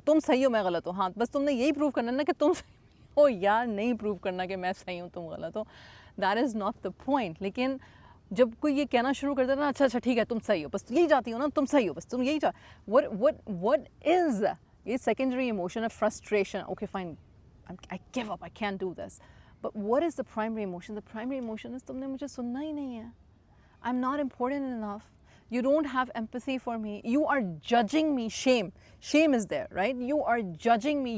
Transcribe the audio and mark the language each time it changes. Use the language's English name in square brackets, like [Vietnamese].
[Urdu] تم صحیح ہو، میں غلط ہوں. ہاں بس تم نے یہی پروو کرنا نا کہ تم ہو. یار نہیں پروو کرنا کہ میں صحیح ہوں تم غلط ہو. [English] That is not the point. [Urdu] لیکن جب کوئی یہ کہنا شروع کر دیتا نا، اچھا ٹھیک ہے تم صحیح ہو، بس یہی چاہتی ہو نا، تم صحیح ہو، بس تم یہی [English] what is [Urdu] یہ سیکنڈری ایموشن ہے frustration. [English] Okay fine, I give up, I can't do this. But what is the primary emotion? The primary emotion is [Urdu] تم نے مجھے سننا ہی نہیں ہے. [English] I'm not important enough. You don't have empathy for me. You are judging me. Shame is there, right? You are judging me.